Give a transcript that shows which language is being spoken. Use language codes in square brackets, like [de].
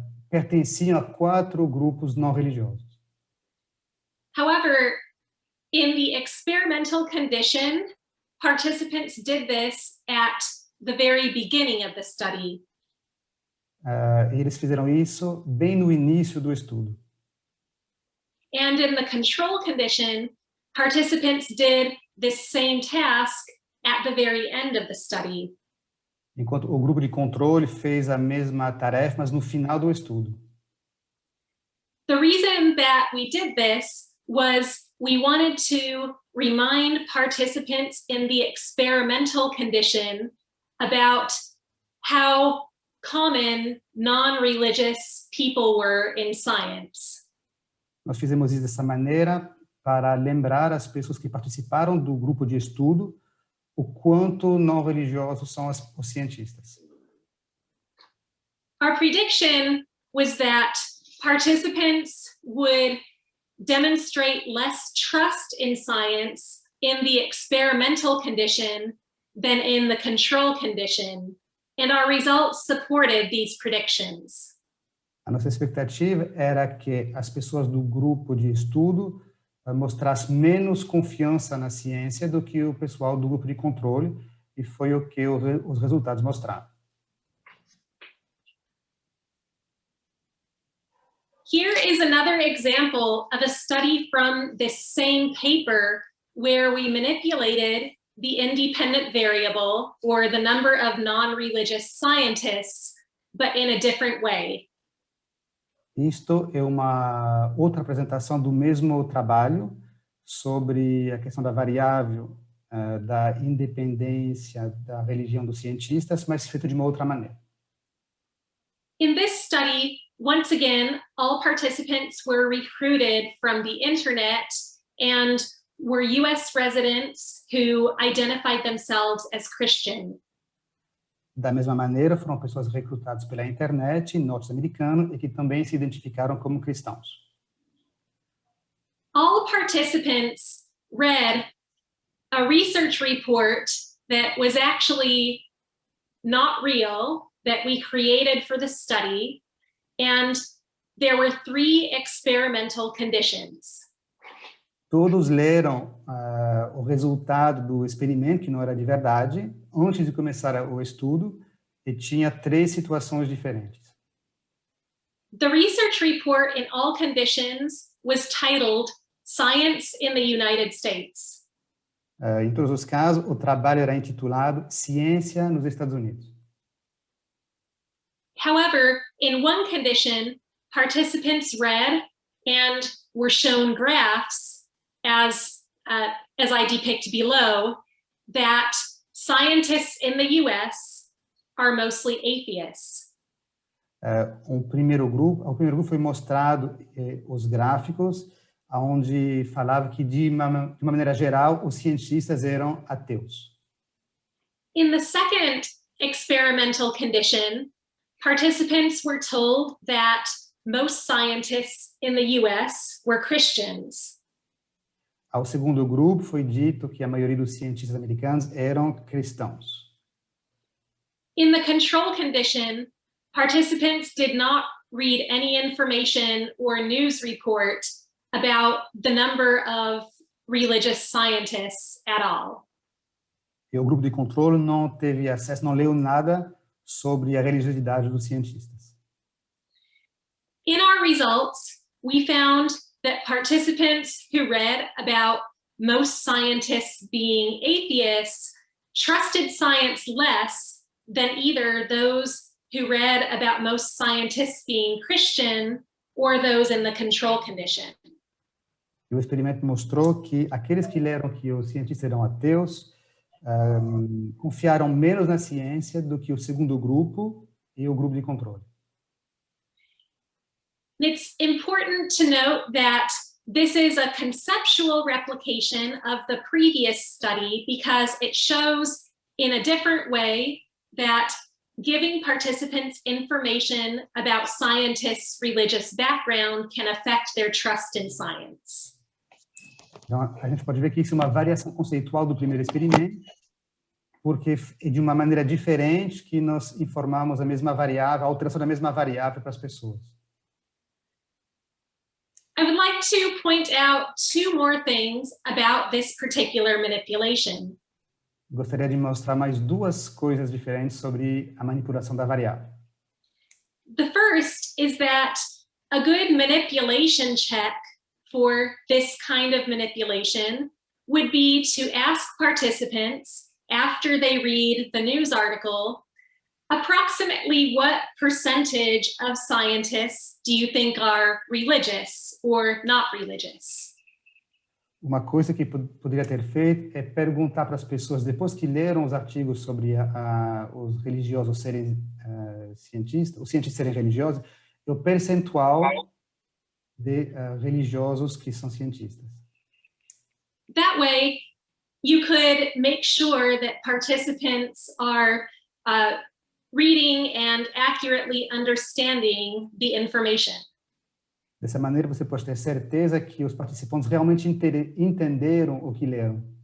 [pt] pertenciam a 4 grupos não religiosos. [en] However, in the experimental condition, participants did this at the very beginning of the study. [pt] Eles fizeram isso bem no início do estudo. [en] And in the control condition, participants did this same task at the very end of the study. [pt] Enquanto o grupo de controle fez a mesma tarefa, mas no final do estudo. [en] The reason that we did this was we wanted to remind participants in the experimental condition about how common non-religious people were in science. [pt] Nós fizemos isso dessa maneira para lembrar as pessoas que participaram do grupo de estudo o quanto não religiosos são os cientistas. [en] Our prediction was that participants would demonstrate less trust in science in the experimental condition than in the control condition, and our results supported these predictions. [pt] A nossa expectativa era que as pessoas do grupo de estudo mostrassem menos confiança na ciência do que o pessoal do grupo de controle, e foi o que os resultados mostraram. [en] Here is another example of a study from this same paper where we manipulated the independent variable, or the number of non-religious scientists, but in a different way. [pt] Isto é uma outra apresentação do mesmo trabalho sobre a questão da variável da independência da religião dos cientistas, mas feito de uma outra maneira. [en] In this study, once again, all participants were recruited from the internet and were US residents who identified themselves as Christian. [pt] Da mesma maneira, foram pessoas recrutadas pela internet, norte-americano, e que também se identificaram como cristãos. [en] All participants read a research report that was actually not real, that we created for the study, and there were 3 experimental conditions. [pt] Todos leram o resultado do experimento, que não era de verdade, antes de começar o estudo, e tinha 3 situações diferentes. [en] The research report in all conditions was titled Science in the United States. [pt] Em todos os casos, o trabalho era intitulado Ciência nos Estados Unidos. [en] However, in one condition, participants read and were shown graphs as I depict below, that scientists in the US are mostly atheists. [pt] O primeiro grupo foi mostrado os gráficos, onde falava que de uma maneira geral os cientistas eram ateus. [en] In the second experimental condition, participants were told that most scientists in the US were Christians. [pt] Ao segundo grupo foi dito que a maioria dos cientistas americanos eram cristãos. [en] In the control condition, participants did not read any information or news report about the number of religious scientists at all. [pt] E o grupo de controle não teve acesso, não leu nada sobre a religiosidade dos cientistas. [en] In our results, we found that participants who read about most scientists being atheists trusted science less than either those who read about most scientists being Christian or those in the control condition. [pt] E o experimento mostrou que aqueles que leram que os cientistas eram ateus confiaram menos na ciência do que o segundo grupo e o grupo de controle. [en] It's important to note that this is a conceptual replication of the previous study because it shows in a different way that giving participants information about scientists' religious background can affect their trust in science. [pt] Então, a gente pode ver que isso é uma variação conceitual do primeiro experimento, porque é de uma maneira diferente que nós informamos a mesma variável, a alteração da mesma variável para as pessoas. [en] I would like to point out two more things about this particular manipulation. [pt] Gostaria de mostrar mais duas coisas diferentes sobre a manipulação da variável. [en] The first is that a good manipulation check for this kind of manipulation would be to ask participants, after they read the news article, approximately what percentage of scientists do you think are religious or not religious? [pt] Uma coisa que poderia ter feito é perguntar para as pessoas, depois que leram os artigos sobre os religiosos serem cientistas, os cientistas serem religiosos, o percentual de religiosos que são cientistas. [en] That way, you could make sure that participants are reading and accurately understanding the information. [pt] Dessa maneira, você pode ter certeza que os participantes realmente entenderam o que leram.